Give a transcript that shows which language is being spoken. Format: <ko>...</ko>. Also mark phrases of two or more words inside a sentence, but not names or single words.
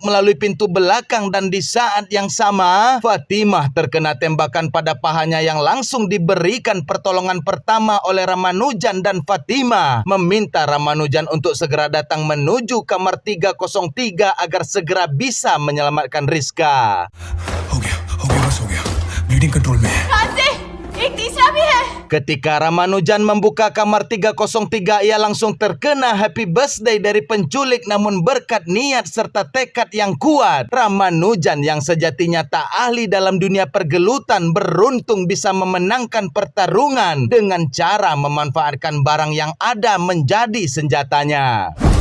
<id>melalui pintu belakang dan di saat yang sama Fatimah terkena tembakan pada pahanya yang langsung diberikan pertolongan pertama oleh Ramanujan dan Fatimah meminta Ramanujan untuk segera datang menuju kamar 303 agar segera bisa menyelamatkan Rizka.</id> <hi>हो गया बस हो गया</hi> <en>bleeding control</en> <hi>में है</hi> <id>Ketika Ramanujan membuka kamar 303, ia langsung terkena</id> <en>happy birthday</en> <id>dari penculik namun berkat niat serta tekad yang kuat, Ramanujan yang sejatinya tak ahli dalam dunia pergelutan beruntung bisa memenangkan pertarungan dengan cara memanfaatkan barang yang ada menjadi senjatanya.</id>